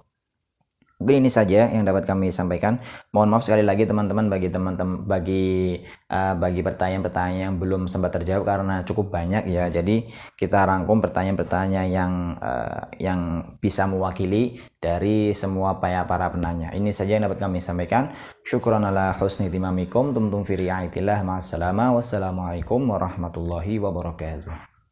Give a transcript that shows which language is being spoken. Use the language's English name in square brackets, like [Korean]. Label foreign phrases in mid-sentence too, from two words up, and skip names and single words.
[Indonesian] Mungkin ini saja yang dapat kami sampaikan. Mohon maaf sekali lagi teman-teman bagi pertanyaan-pertanyaan yang belum sempat terjawab karena cukup banyak ya. Jadi kita rangkum pertanyaan-pertanyaan yang bisa mewakili dari semua para penanya. Ini saja yang dapat kami sampaikan. [Arabic] شكرا على حسن اهتمامكم، دمتم في رعاية الله، مع السلامة, والسلام عليكم ورحمة الله وبركاته.